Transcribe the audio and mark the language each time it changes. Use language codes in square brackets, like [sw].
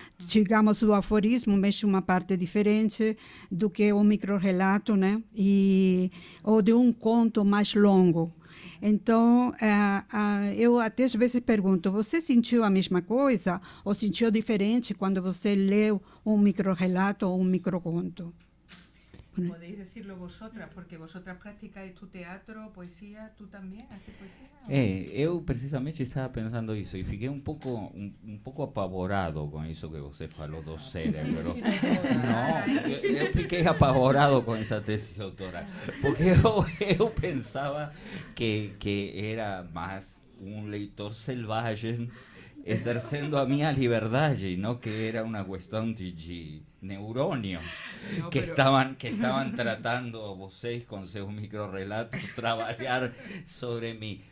[pt] Digamos, o aforismo mexe uma parte diferente do que o microrrelato, né? Ou de um conto mais longo. Então, eu até às vezes pergunto, você sentiu a mesma coisa ou sentiu diferente quando você leu um microrrelato ou um microconto? [es] Podéis decirlo vosotras, porque vosotras practicáis tu teatro, poesía, ¿tú también haces poesía? [pt] Eu precisamente estava pensando isso e fiquei um pouco apavorado com isso que você falou do cérebro. Não, eu fiquei apavorado com essa tese doutora, porque eu pensava que era mais um leitor selvagem exercendo a minha liberdade, e não que era uma questão de neurônios que estaban tratando vocês com seus microrrelatos trabalhar sobre mim.